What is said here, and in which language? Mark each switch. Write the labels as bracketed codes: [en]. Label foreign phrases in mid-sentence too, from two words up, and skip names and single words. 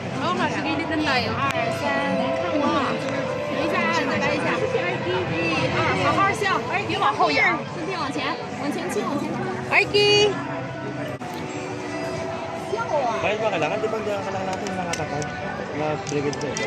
[zh] 好嘛，是给你等待哟。2、3，看我啊，等一下啊，再来一下。1、2，好好笑，别往后仰，身体往前，往前倾，往前倾。2。 [tl] Kaya ba kailangan di ba kailangan natin nakakatag na brigade ko?